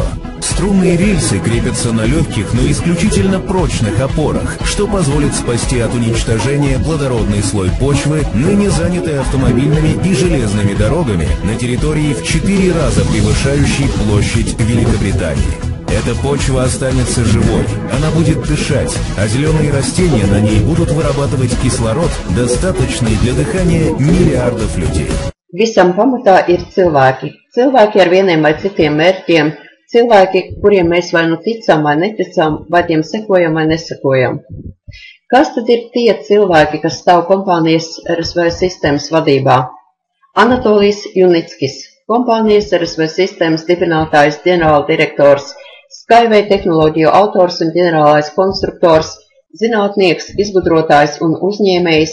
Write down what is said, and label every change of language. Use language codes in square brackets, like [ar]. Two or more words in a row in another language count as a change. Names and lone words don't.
[ru] Струнные рельсы крепятся на легких, но исключительно прочных опорах, что позволит спасти от уничтожения плодородный слой почвы, ныне занятый автомобильными и железными дорогами на территории в 4 раза превышающей площадь Великобритании. Эта почва останется живой, она будет дышать, а зеленые растения на ней будут вырабатывать кислород, достаточный для дыхания миллиардов людей. [lv] Visam pamatā ir cilvēki. Cilvēki ar vieniem vai citiem mērķiem, cilvēki, kuriem mēs vai nu ticam vai neticam, vai tiem sekojam vai nesekojam. Kas tad ir tie cilvēki, kas stāv kompānijas RSV Systems vadībā? Anatolijs Junickis, kompānijas RSV Systems dibinātājs, ģenerāldirektors, Skyway tehnoloģiju autors un ģenerālais konstruktors, zinātnieks, izgudrotājs un uzņēmējs.